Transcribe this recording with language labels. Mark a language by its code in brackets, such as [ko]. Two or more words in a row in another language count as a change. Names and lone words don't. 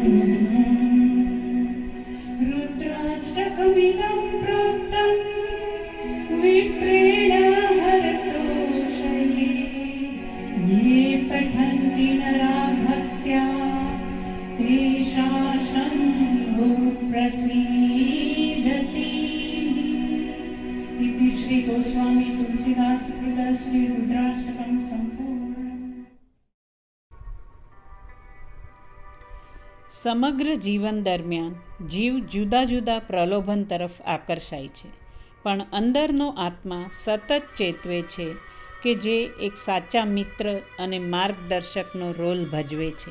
[sa] रुद्राष्टकमिदं प्रोक्तं विप्रेण हरतोषये ये पठन्ति नरा भक्त्या तेषां प्रसीदति। इति श्री गोस्वामी तुलसीदास कृत श्री रुद्राष्टकं सम्पूर्णम्। [gu] સમગ્ર જીવન દરમિયાન જીવ જુદા જુદા પ્રલોભન તરફ આકર્ષાય છે, પણ અંદરનો આત્મા સતત ચેતવે છે કે જે એક સાચા મિત્ર અને માર્ગદર્શકનો રોલ ભજવે છે.